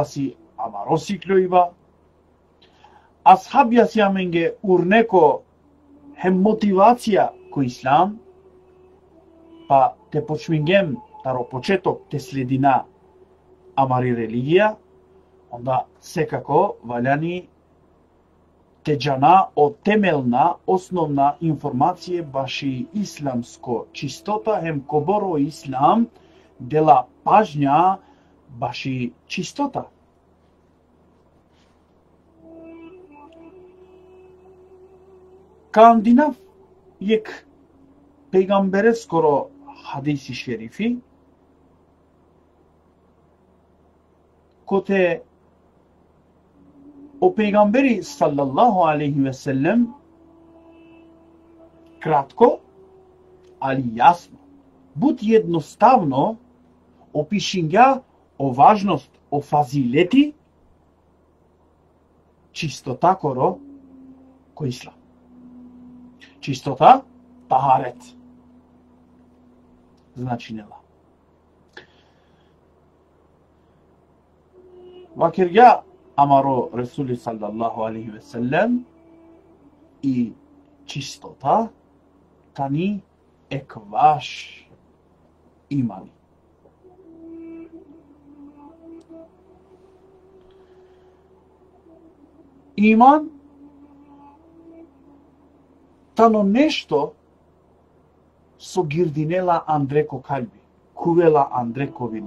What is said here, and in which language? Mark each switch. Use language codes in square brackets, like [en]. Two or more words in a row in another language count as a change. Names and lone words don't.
[rom] си амаро сиклоиба, асхабја си аменге урнеко хем мотивација ко ислам, па те почмингем таро почеток те следина амари религија, онда секако валјани те џана [mk] од темелна, основна информација [rom] баши исламско чистота, хем коборо ислам, дела пажња баши чистота. Кандинав јек пејгамбере скоро хадиси шерифи, коте о пејгамбери [ar] صلى الله عليه وسلم [mk] кратко, али јасно, [rom] буд едноставно опишинга о важност, о фазилети, чистота коро кој ислам. Чистота, тахарет. Значи нела. Вакирга амаро Ресули [ar] صلى الله عليه وسلم [rom] и чистота тани екваш имани. Иман тано нешто со гирдинела Андреко калби, кувела Андреко вило.